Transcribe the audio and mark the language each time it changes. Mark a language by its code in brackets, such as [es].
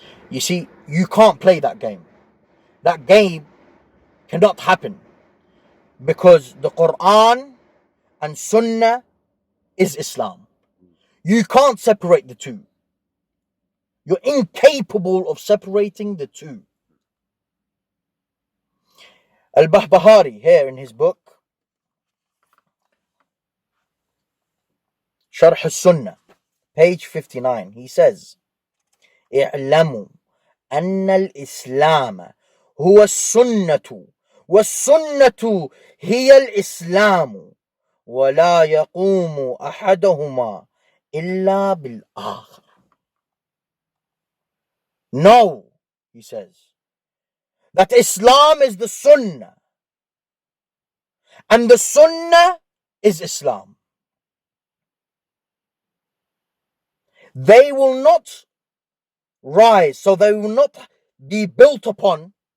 [en] You see, you can't play that game. That game cannot happen, because the Quran and Sunnah is Islam. You can't separate the two. You're incapable of separating the two. Al-Bahbahari, here in his book, Sharh al-Sunnah, page 59, he says, [ar] اعلموا أن الإسلام هو السنة والسنة هي الإسلام ولا يقوم أحدهما إلا بالآخر. [en] No, he says, that Islam is the Sunnah and the Sunnah is Islam. They will not rise, so they will not be built upon.